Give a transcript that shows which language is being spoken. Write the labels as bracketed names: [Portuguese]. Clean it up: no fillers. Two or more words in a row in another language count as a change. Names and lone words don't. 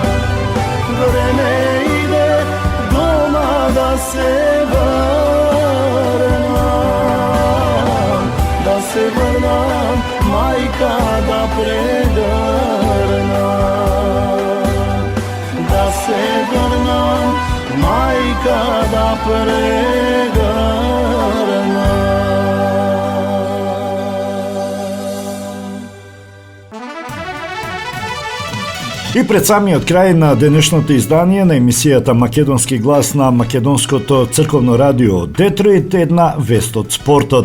[Macedonian] Време иде дома да се врнам, да се врнам, мајка да прегрнам, да се врнам, мајка да прегрнам. И пред самиот крај на денешното издание на емисијата Македонски глас на Македонското црковно радио Детройт, една вест од спортот.